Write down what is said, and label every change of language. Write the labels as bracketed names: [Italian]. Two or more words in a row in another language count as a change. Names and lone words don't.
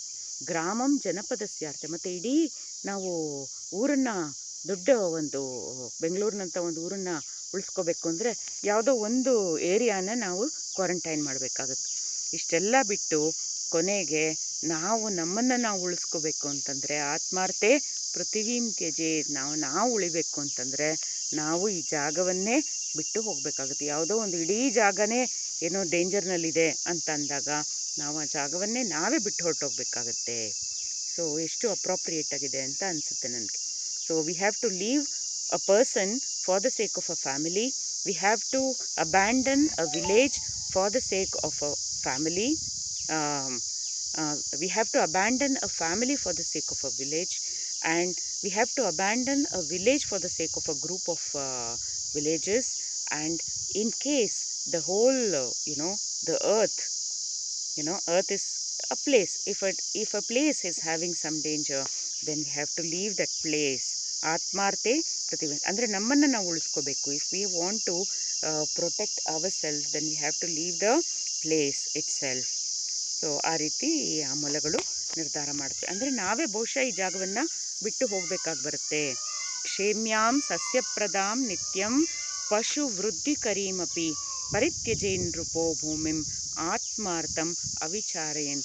[Sanskrit] ಗ್ರಾಮಂ ಜನಪದಸ್ಯಾರ್ತೆ, [Kannada] ಮತ್ತು ಇಡೀ ನಾವು ಊರನ್ನು, ದೊಡ್ಡ ಒಂದು ಬೆಂಗಳೂರಿನಂಥ ಒಂದು ಊರನ್ನು ಉಳಿಸ್ಕೋಬೇಕು ಅಂದರೆ ಯಾವುದೋ ಒಂದು ಏರಿಯಾನ ನಾವು ಕ್ವಾರಂಟೈನ್ ಮಾಡಬೇಕಾಗತ್ತೆ. ಇಷ್ಟೆಲ್ಲ ಬಿಟ್ಟು ಕೊನೆಗೆ ನಾವು ನಮ್ಮನ್ನು ನಾವು ಉಳಿಸ್ಕೋಬೇಕು ಅಂತಂದರೆ [Sanskrit] ಆತ್ಮಾರ್ತೆ ಪೃಥಿವೀಂ ತ್ಯಜೇತ್, [Kannada] ನಾವು ಉಳಿಬೇಕು ಅಂತಂದರೆ ನಾವು ಈ ಜಾಗವನ್ನೇ ಬಿಟ್ಟು ಹೋಗಬೇಕಾಗುತ್ತೆ. ಯಾವುದೋ ಒಂದು ಇಡೀ ಜಾಗನೇ ಏನೋ ಡೇಂಜರ್ನಲ್ಲಿದೆ ಅಂತ ಅಂದಾಗ ನಾವು ಆ ಜಾಗವನ್ನೇ ನಾವೇ ಬಿಟ್ಟು ಹೊರಟೋಗ್ಬೇಕಾಗತ್ತೆ. ಸೊ ಎಷ್ಟು ಅಪ್ರಾಪ್ರಿಯೇಟ್ ಆಗಿದೆ ಅಂತ ಅನಿಸುತ್ತೆ ನನಗೆ. [English] So we have to leave a person for the sake of a family. We have to abandon a village for the sake of a family. We have to abandon a family for the sake of a village, and we have to abandon a village for the sake of a group of villages. And in case the whole the earth is a place, if a place is having some danger, then we have to leave that place. [Sanskrit] ಆತ್ಮಾರ್ತೆ ಪ್ರತಿಭೆ [Kannada] ಅಂದರೆ ನಮ್ಮನ್ನು ನಾವು ಉಳಿಸ್ಕೋಬೇಕು. [English] If we want to protect our self, then we have to leave the place itself. [Kannada] ಸೊ ಆ ರೀತಿ ಆ ಮೊಲಗಳು ನಿರ್ಧಾರ ಮಾಡ್ತವೆ. ಅಂದರೆ ನಾವೇ ಬಹುಶಃ ಈ ಜಾಗವನ್ನು ಬಿಟ್ಟು ಹೋಗಬೇಕಾಗಿ ಬರುತ್ತೆ. [Sanskrit] ಕ್ಷೇಮ್ಯಾಂ ಸಸ್ಯಪ್ರದಾಂ ನಿತ್ಯಂ ಪಶು ವೃದ್ಧಿಕರೀಮಪಿ ಪರಿತ್ಯಜೇನ್ ನೃಪೋ ಭೂಮಿಂ ಆತ್ಮಾರ್ಥಂ ಅವಿಚಾರಯನ್.